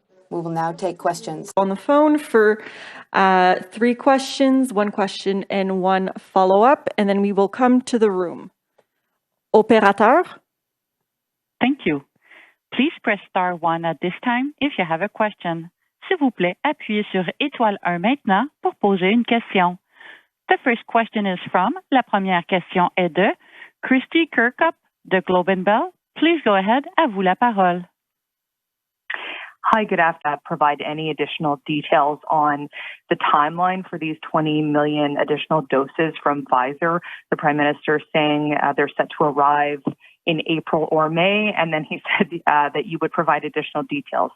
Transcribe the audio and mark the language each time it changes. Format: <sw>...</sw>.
<en>We will now take questions. on the phone for 3 questions, 1 question and 1 follow-up, and then we will come to the room.</en> <fr>Opérateur?</fr> <en>Thank you. Please press star 1 at this time if you have a question.</en> <fr>S'il vous plaît, appuyez sur étoile 1 maintenant pour poser une question.</fr> <en>The first question is from,</en> <fr>la première question est de Christy Kirkup de Globe and Bell.</fr> <en>Please go ahead,</en> <fr>à vous la parole.</fr> <en>Hi, good afternoon. Provide any additional details on the timeline for these 20 million additional doses from Pfizer. The Prime Minister saying they're set to arrive in April or May, and then he said that you would provide additional details.</en>